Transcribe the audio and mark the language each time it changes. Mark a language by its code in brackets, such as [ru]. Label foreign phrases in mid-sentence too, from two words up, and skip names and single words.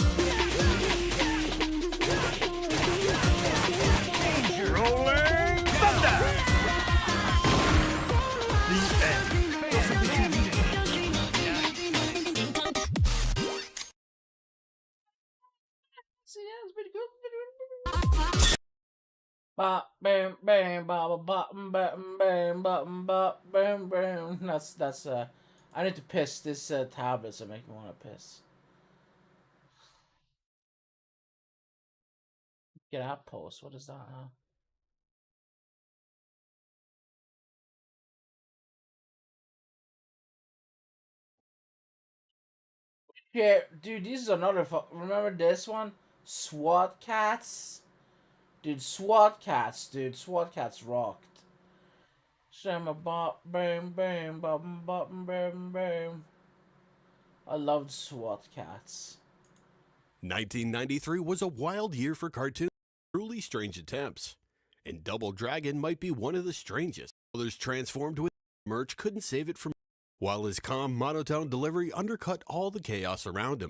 [en] Rolling Thunder. The end. See, that was pretty good. Bop, bam, bam, bop, bop, bam, bam, bop, bop, bam, bam. That's I need to piss. This tablets are making me want to piss. Get out post. What is that? Huh? Yeah, dude, this is another. Remember this one? SWAT Cats. Dude, SWAT Cats, dude. SWAT Cats rocked. Shama bop, bam, bam, bop, bop, bam, bam. I loved SWAT Cats. 1993 was a wild year for cartoons. Truly strange attempts. And Double Dragon might be one of the strangest. Others transformed with merch couldn't save it from, while his calm, monotone delivery undercut all the chaos around him.